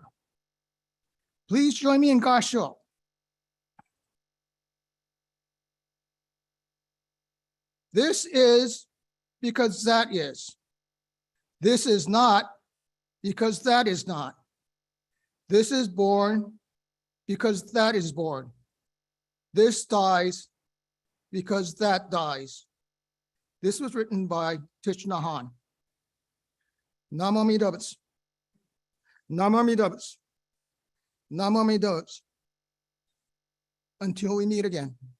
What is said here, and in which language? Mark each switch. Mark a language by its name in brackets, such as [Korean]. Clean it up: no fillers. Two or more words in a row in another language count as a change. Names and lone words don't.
[English] Please join me in Gasho. This is because that is. This is not because that is not. This is born because that is born. This dies because that dies. This was written by Thich Nhat Hanh. [Sanskrit] नमो अमिताभ. नमो अमिताभ। नमो अमिताभ. [English] Until we meet again.